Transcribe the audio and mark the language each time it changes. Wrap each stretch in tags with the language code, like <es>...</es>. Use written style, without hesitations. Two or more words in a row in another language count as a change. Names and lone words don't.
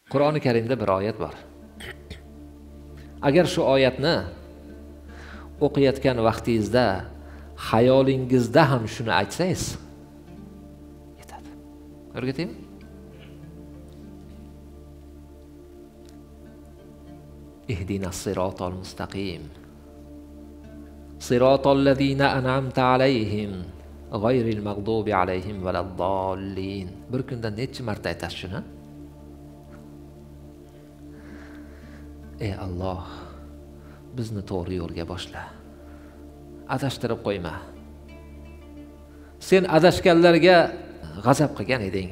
<uz>Qur'oni Karimda bir oyat bor. Agar shu oyatni o'qiyotgan vaqtingizda xayolingizda ham shuni aytsangiz yetadi. O'rgataymi?</uz> <ar>اهدنا الصراط المستقيم. صراط الذين أنعمت عليهم غير المغضوب عليهم ولا الضالين.</ar> <uz>Bir kunda necha marta aytasiz shuni? Ey Alloh, bizni to'g'ri yo'lga boshla. Adashtirib qo'yma. Sen adashganlarga g'azab qilgan eding.</uz>